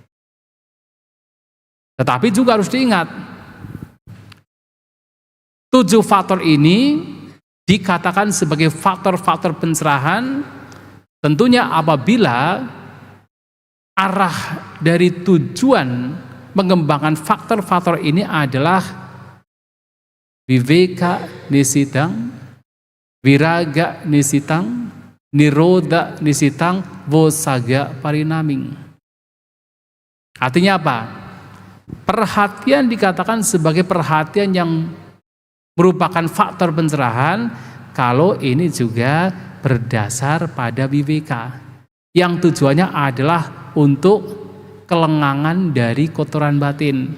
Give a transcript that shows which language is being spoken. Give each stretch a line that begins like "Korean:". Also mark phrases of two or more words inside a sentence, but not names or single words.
Indonesian: Tetapi juga harus diingat, 7 faktor ini dikatakan sebagai faktor-faktor pencerahan tentunya apabila arah dari tujuan mengembangkan faktor-faktor ini adalah
Pali: viveka nisitang, viraga nisitang, niroda nisitang, vosaga parinaming.
Indonesian: Artinya apa? Perhatian dikatakan sebagai perhatian yang merupakan faktor pencerahan kalau ini juga berdasar pada viveka yang tujuannya adalah untuk kelengangan dari kotoran batin.